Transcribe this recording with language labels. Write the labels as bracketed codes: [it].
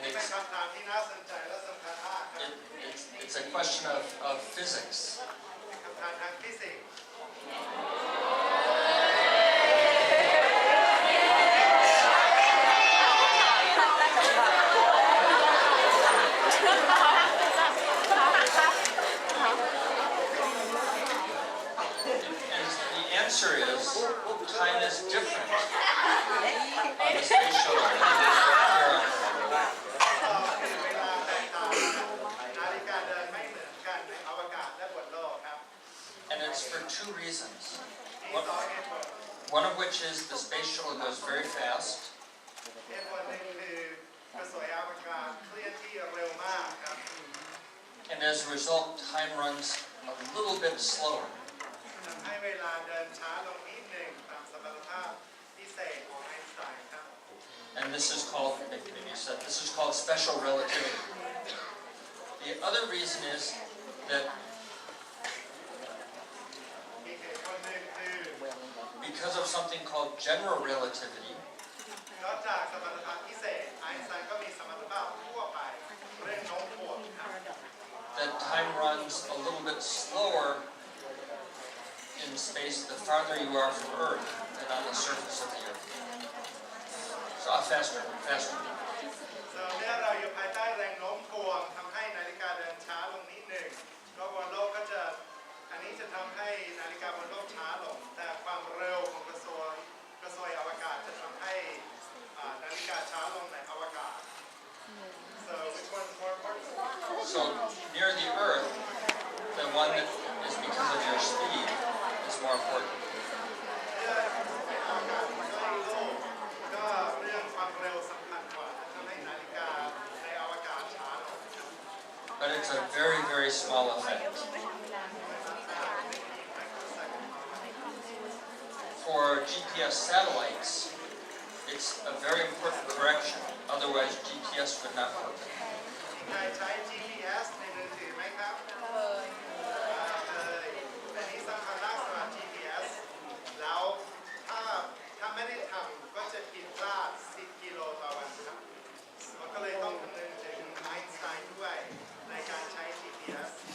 [th] เป็นคำถามที่น่าสนใจและสำคัญมากครับ [en] it's a question of physics. [th] คำถามทางฟิสิกส์ [en] And the answer is time is different on the space shuttle than here on Earth. [th] เวลาแตกต่างนาฬิกาเดินไม่เหมือนกันในอวกาศและบนโลกครับ [en] And it's for two reasons. [th] มีสองเหตุผล [en] One of which is the space shuttle goes very fast, [th] เหตุผลหนึ่งคือกระสวยอวกาศเคลื่อนที่เร็วมากครับ [en] and as a result, time runs a little bit slower. [th] ทำให้เวลาเดินช้าลงนิดหนึ่งตามสมรรถภาพพิเศษของไอน์สไตน์ครับ [en] And this is called, maybe you said, this is called special relativity. The other reason is that [th] อีกเหตุผลหนึ่งคือ [en] because of something called general relativity, [th] นอกจากสมรรถภาพพิเศษไอน์สไตน์ก็มีสมรรถภาพทั่วไปเรื่องโน้มถ่วงครับ [en] that time runs a little bit slower in space the farther you are from Earth than on the surface of the Earth. So faster. [th] เมื่อเราอยู่ภายใต้แรงโน้มถ่วงทำให้นาฬิกาเดินช้าลงนิดหนึ่งก็บนโลกก็จะอันนี้จะทำให้นาฬิกาบนโลกช้าลงแต่ความเร็วของกระสวยอวกาศจะทำให้นาฬิกาช้าลงในอวกาศ [en] So which one's more important? So near the Earth, the one that is because of your speed is more important. [th] เรื่องอวกาศใกล้โลกก็เรื่องความเร็วสำคัญกว่าทำให้นาฬิกาในอวกาศช้าลง [en] But it's a very, very small effect. For GPS satellites, it's a very important correction. Otherwise, GPS would not work. [th] ใครใช้ GPS ในมือถือไหมครับเลยอันนี้สำคัญมากสำหรับ GPS แล้วถ้าไม่ได้ทำก็จะผิดพลาด 10 กิโลต่อวันครับมันก็เลยต้องคำนึงถึงไอน์สไตน์ด้วยในการใช้ GPS